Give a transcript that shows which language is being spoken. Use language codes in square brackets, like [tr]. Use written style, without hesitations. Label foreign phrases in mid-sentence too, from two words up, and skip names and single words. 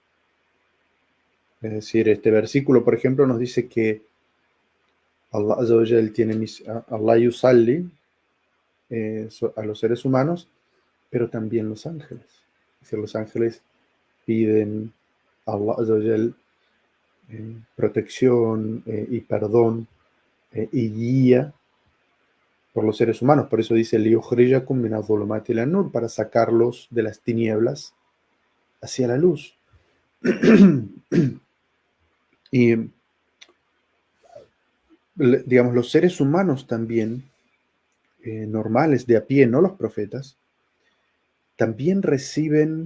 [es] Es decir, este versículo, por ejemplo, nos dice que [ar] الله عز وجل [es] tiene [ar] الله يصلي [es] a los seres humanos, pero también los ángeles. Es decir, los ángeles piden a [ar] الله عز وجل [es] protección y perdón y guía por los seres humanos. Por eso dice [ar] ليخرجكم من الظلمات إلى النور, [es] para sacarlos de las tinieblas hacia la luz. Y digamos, los seres humanos también, normales, de a pie, no los profetas, también reciben,